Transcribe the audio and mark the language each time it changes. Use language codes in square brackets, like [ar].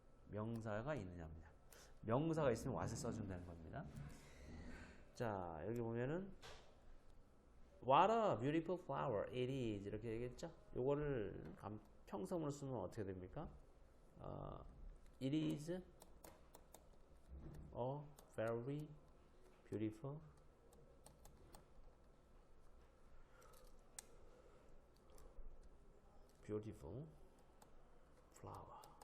[ko] 명사가 있느냐입니다. 명사가 있으면 what을 써준다는 겁니다. 자, 여기 보면은 [en] What a beautiful flower it is [ko] 이렇게 얘기했죠. 요거를 평서문으로 쓰면 어떻게 됩니까? [en] It is a very beautiful flower.